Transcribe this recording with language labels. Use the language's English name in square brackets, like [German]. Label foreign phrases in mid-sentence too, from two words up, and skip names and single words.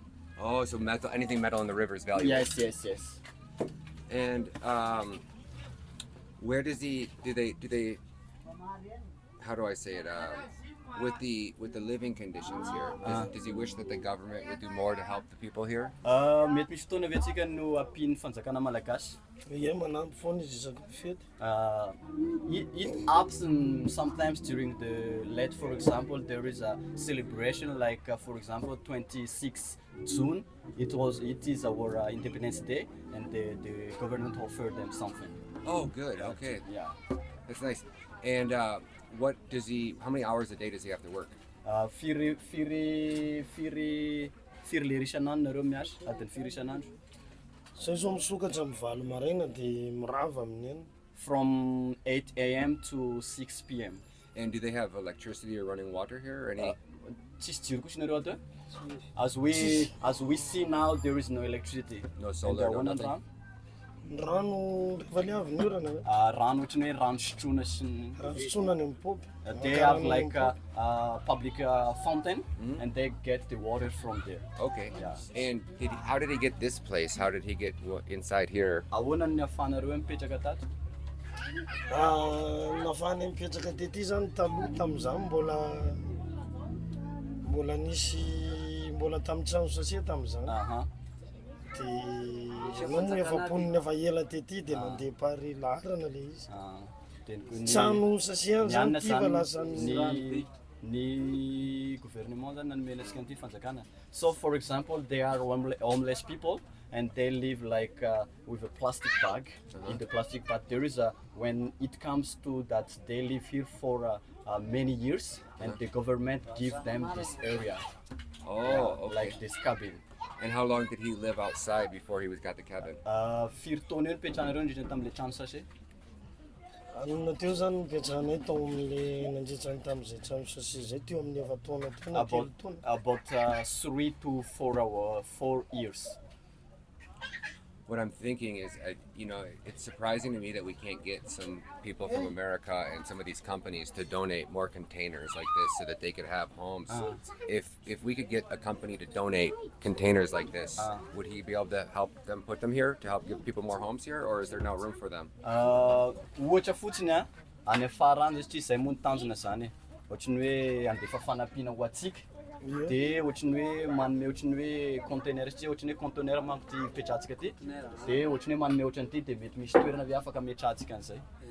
[English] Oh, so metal, anything metal in the river is valuable. Yes. And where does he? Do they? How do I say it? With the living conditions here, does he wish that the government would do more to help the people here? [Malagasy] Mety misy fotoana ve antsika no ampiny fanjakana malagasy? Ie manampy foana izy isaky fety. [English] It happens sometimes during the late, for example, there is a celebration like for example 26 June. It is our Independence Day, and the government offered them something. Oh, good. Okay, Yeah. that's nice. And what does he? How many hours a day does he have to work? [Malagasy] Firy lera isan'andro nareo miasa, adiny firy isan'andro. Zay zao misokatra amin'ny 9 maraina dia mirava amin'ny eny. [English] From 8 a.m. to 6 p.m. And do they have electricity or running water here? Or any? [Malagasy] Tsisy jiro koa nareo ato? [English] As we see now, there is no electricity. No solar, no nothing. [Malagasy] Rano rehefa liavy ny orana hoe. Rano ohatry ny hoe rano sotroina sy ny Rano sotroina any amin'ny paopy. [English] they have like a public fountain, and they get the water from there. Okay. Yeah. And how did he get this place? How did he get inside here? [Malagasy] Ahoana ny ahafahanareo mipetraka tato? Nafahany mipetraka tety zany taloha tamin'izany mbola nisy mbola tamin'ny trano sase tamin'izany. Dia no efa poniny efa ela tety dia mandeha pary laharana le izy. Trano sase zany ty fa lasa ny gouvernement zany nanomena antsika an'ity fanjakana. [English] So for example, they are homeless people, and they live like with a plastic bag. In the plastic bag there is when it comes to that, they live here for many years, and the government give them this area. Okay. Like this cabin. And how long did he live outside before he got the cabin? [Malagasy] Firy taona eo nipetrahanareo indrindra tamin'le trano sase? Anona teo zany nipetrahanay tao amin'le nandritrany tamin'izay trano sase zay teo amin'ny efa taona tena telo taona. [English] About 3 to 4 years. What I'm thinking is, it's surprising to me that we can't get some people from America and some of these companies to donate more containers like this so that they could have homes. If we could get a company to donate containers like this, would he be able to help them put them here to help give people more homes here, or is there no room for them? [Malagasy] Ohatra fotsiny any afara any satria zay moa ny tanjona zany. Ohatry ny hoe andefa fanampiana ho atsika. Dia ohatry ny hoe manome ohatry ny hoe container satria ohatry ny hoe container manko ty ipetrahantsika ty. Dia ohatry ny hoe manome ohatry an'ity dia mety misy toerana ve afaka ametrahantsika an'izay.